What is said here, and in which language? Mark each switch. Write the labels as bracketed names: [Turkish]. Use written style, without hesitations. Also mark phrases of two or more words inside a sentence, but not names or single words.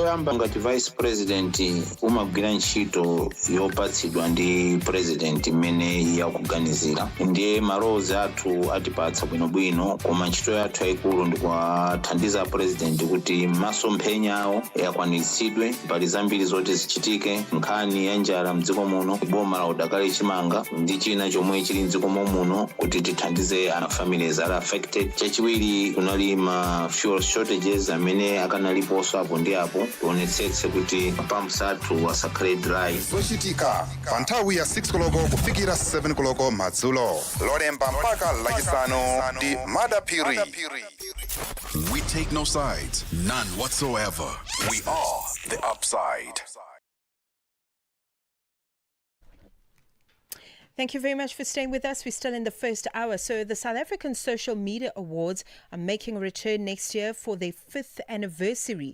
[Nyanja] choyamba ngati vice president umagwira ntchito yopatsidwa ndi president imene yakuganizira ndiye malowozi athu atipatsa bwinobwino koma ntchito yathu yayikulu ndikuwathandiza president kuti masomphenya awo yakwanitsidwe mbali zambiri zoti zichitike nkhani ya njala mdziko muno boma la udakali chimanga ndi china chomwe chili mdziko muno kuti tithandize [English] families are affected. [Nyanja] Chachiwiri kunali ma [English] fuel shortages [Nyanja] amene akanaliponso apo ndi apo tionetsetse kuti pumps athu asakhale dry. zochitika pa nthawi ya 6 koloko kufikira 7 koloko madzulo lolemba mpaka lachisanu ndi madapiri. [English] We take no sides, none whatsoever. We are the upside. Thank you very much for staying with us. We're still in the first hour. So the South African Social Media Awards are making a return next year for their 5th anniversary.